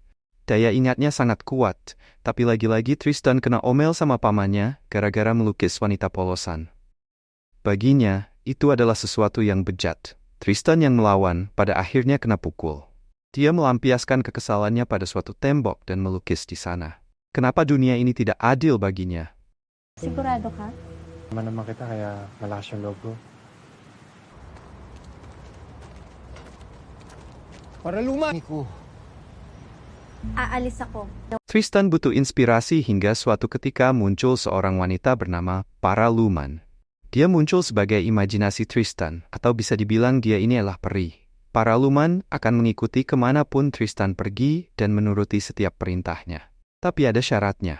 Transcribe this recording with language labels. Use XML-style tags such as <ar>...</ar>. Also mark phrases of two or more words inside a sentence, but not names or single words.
<id>Daya ingatnya sangat kuat, tapi lagi-lagi Tristan kena omel sama pamannya gara-gara melukis wanita polosan. Baginya, itu adalah sesuatu yang bejat. Tristan yang melawan, pada akhirnya kena pukul. Dia melampiaskan kekesalannya pada suatu tembok dan melukis di sana. Kenapa dunia ini tidak adil baginya?</id> <tl>Sigurado ka? Naman kita kaya malakas yung loob ko. Paraluman ko. Aalis ako.</tl> <id>Tristan butuh inspirasi hingga suatu ketika muncul seorang wanita bernama Paraluman. Dia muncul sebagai imajinasi Tristan, atau bisa dibilang dia ini adalah peri. Paraluman akan mengikuti kemanapun Tristan pergi dan menuruti setiap perintahnya. Tapi ada syaratnya.</id>